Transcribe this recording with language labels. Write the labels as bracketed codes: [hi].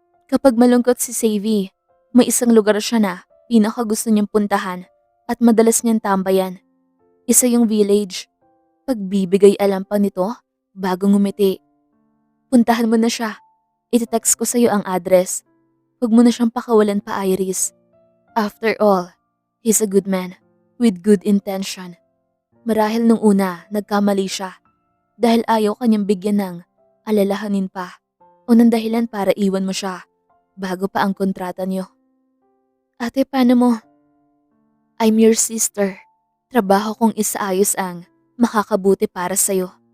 [tl] Kapag malungkot si Savvy, may isang lugar siya na pinakagusto niyang puntahan at madalas niyang tambayan. Isa yung village. Pagbibigay alam pa nito bago ngumiti. Puntahan mo na siya. Iti-text ko sa'yo ang address. Huwag mo na siyang pakawalan pa, Iris. [en] After all, he's a good man with good intention. [tl] Marahil nung una nagkamali siya dahil ayaw kanyang bigyan ng alalahanin pa o ng dahilan para iwan mo siya bago pa ang kontrata niyo. Ate, paano mo? [en] I'm your sister. [tl] Trabaho kong isaayos ang makakabuti para sa'yo.